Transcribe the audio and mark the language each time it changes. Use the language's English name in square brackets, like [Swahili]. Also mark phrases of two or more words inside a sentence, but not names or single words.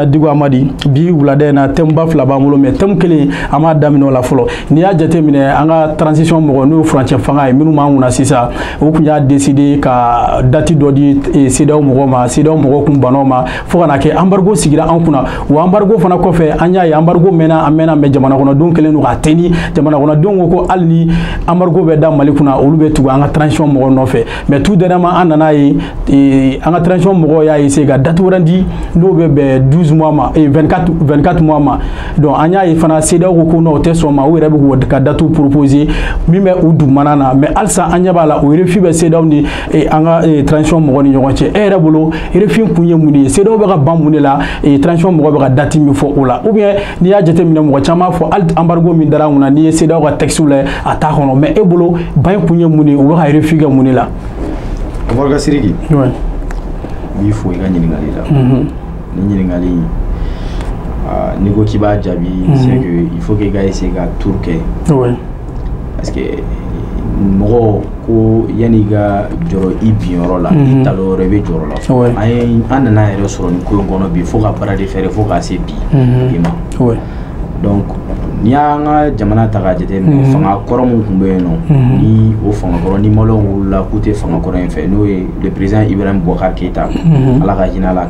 [Bambara] Diko Amadi bi wulada in na thème ba fila b'an bolo mais thème kelen an b'a daminɛ o la fɔlɔ n'i y'a jateminɛ an ka transition mɔgɔ n'o ye furancɛ fanga ye minnu b'an kunna sisan o tun y'a décidé ka date dɔ di CEDEAO mɔgɔw ma CEDEAO mɔgɔw kun banna o ma fo ka na kɛ embargo sigira an kunna wa embargo fana kɔfɛ an y'a ye embargo mɛnna an mɛnna mais jamana kɔnɔdenw kɛlen don k'a tɛni jamana kɔnɔdenw ko ko hali ni embargo bɛ da Mali kunna olu bɛ tugu an ka transition mɔgɔw nɔfɛ [French] mais tout [Bambara] dernièrement an nana ye an ka transition mɔgɔw y'a essayé ka date wɛrɛ di n'o bɛ bɛn 12 mois ma 24 mois ma donc an y'a ye fana CEDEAO ko ko non o tɛ sɔn ma u yɛrɛ bɛ ka date proposer min bɛ u dugumana na mais halisa an ɲɛ b'a la o refus bɛ CEDEAO ni an ka transition mɔgɔw ni ɲɔgɔn cɛ e yɛrɛ bolo refus kun ye mun de ye CEDEAO bɛ ka ban mun de la transition mɔgɔw bɛ ka date min fɔ o la [French] ou bien [Bambara] n'i y'a jateminɛ mɔgɔ caman fɔ hali embargo min dara an kunna n'i ye CEDEAO ka texte lajɛ a t'a kɔnɔ mais e bolo ban kun ye mun de ye u bɛ ka refus kɛ mun de la. Morga Siriki [French] il faut y gagner [Bambara] ni ɲininkali n'i ko k'i b'a jaabi [French] c'est que il faut que [Bambara] i ka essayer ka tour kɛ parce que mɔgɔ ko yanni i ka jɔrɔ i binyɔrɔ la i talo yɔrɔ i bɛ jɔrɔ la an nana yɛrɛ sɔrɔ nin ko in kɔnɔ bi fo ka baara de fɛrɛ fo ka se bi i ma donc n'i y'an ka jamana ta k'a jateminɛ fanga kɔrɔ min tun bɛ yen nɔ ni o fanga kɔrɔ ni maliyɛnw wulila k'u tɛ fanga kɔrɔ in fɛ n'o ye [French] le président [Bambara] Ibrahim Boubacar Keïta ala ka hinɛ a la